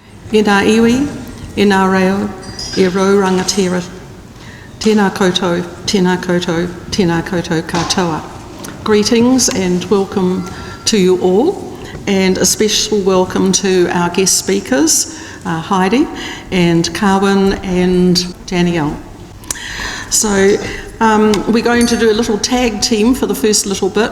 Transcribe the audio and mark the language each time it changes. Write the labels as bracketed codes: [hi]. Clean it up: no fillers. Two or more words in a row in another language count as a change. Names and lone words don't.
[mi] E nā iwi, e nā reo, e rau rangatira. Tēnā koutou, tēnā koutou, tēnā koutou katoa. [en] Greetings and welcome to you all, and a special welcome to our guest speakers, Heidi and Carwyn and Danielle. So we're going to do a little tag team for the first little bit.